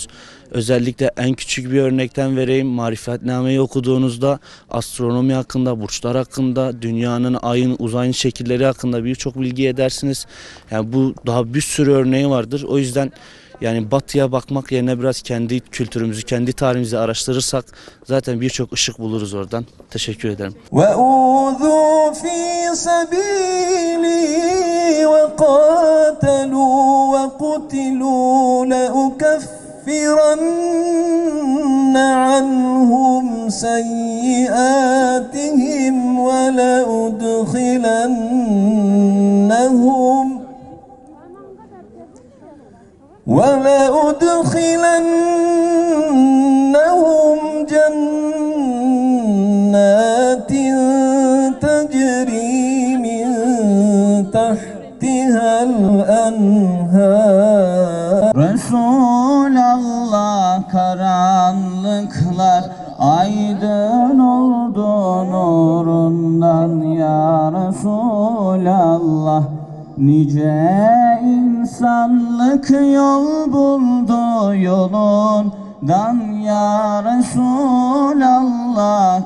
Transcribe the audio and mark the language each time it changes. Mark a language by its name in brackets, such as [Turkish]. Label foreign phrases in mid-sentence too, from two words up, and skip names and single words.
[Turkish] Özellikle en küçük bir örnekten vereyim. Marifetnameyi okuduğunuzda astronomi hakkında, burçlar hakkında, dünyanın, ayın, uzayın şekilleri hakkında birçok bilgi edersiniz. Yani bu daha bir sürü örneği vardır. O yüzden yani batıya bakmak yerine biraz kendi kültürümüzü, kendi tarihimizi araştırırsak zaten birçok ışık buluruz oradan. Teşekkür ederim. [Arabic] وَأُوذُوا فِي سَبِيلِي وَقَاتَلُوا وَقُتِلُوا لَأُكَفِّرَنَّ عَنْهُمْ سَيِّئَاتِهِمْ وَلَأُدْخِلَنَّهُمْ جَنَّاتٍ تَجْرِي مِنْ تَحْتِهَا الْأَنْهَارُ. [Turkish] Resulallah, karanlıklar aydın oldu nurundan [Arabic] يا رسول الله. [Turkish] Nice insanlık yol buldu yolundan [Arabic] يا رسول الله.